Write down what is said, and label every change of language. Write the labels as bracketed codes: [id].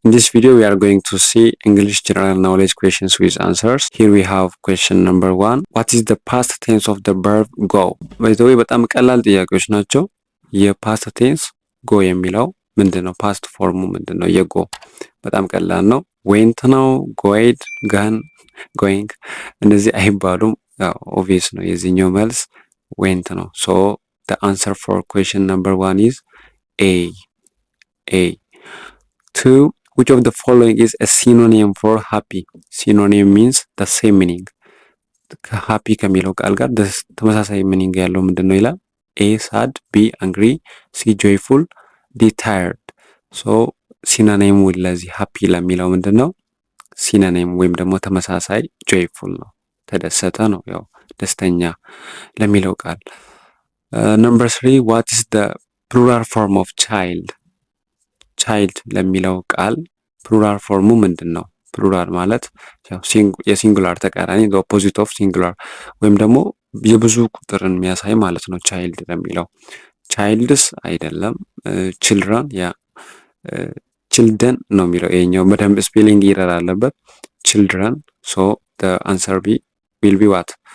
[en] In this video we are going to see English general knowledge questions with answers. Here we have question number 1. What is the past tense of the verb go? By the way [am] በጣም ቀላል ጥያቄዎች ናቸው። የፓስት ቴንስ go የሚለው ምንድነው? ፓስት ፎርሙ ምንድነው? የጎ በጣም ቀላል ነው። went ነው፣ going፣ gone፣ going እነዚህ አይባሉም። ኦብቪየስ ነው የዚህኛው መልስ went ነው። [en] So the answer for question number 1 is A. 2. Which of the following is a synonym for happy? Synonym means the same meaning. [am] happy ከሚለው ቃል ጋር ተመሳሳይ ሚኒንግ ያለው ምንድነው ይላል? [en] A sad, B angry, C joyful, D tired. [am] So ሲኖኒሙ ለዚህ happy ለሚለው ምንድነው? ሲኖኒም ወይም ደግሞ ተመሳሳይ joyful ነው። ተደሰተ ነው፣ ያው ደስተኛ ለሚለው ቃል። [en] Number 3. What is the plural form of child? [am] ቻይልድ ለሚለው ቃል ፕሉራል ፎርሙ ምንድን ነው? ፕሉራል ማለት የሲንጉላር ተቃራኒ ኦፖዚት ኦፍ ሲንጉላር ወይም ደግሞ የብዙ ቁጥርን የሚያሳይ ማለት ነው። ቻይልድ ለሚለው ቻይልድስ አይደለም፣ ችልድረን ችልደን ነው የሚለው። ይሄኛው በደንብ ስፔሊንግ ይረር አለበት። ችልድረን። [en] ሶ አንሰር ቢ ዊል ቢ ዋት?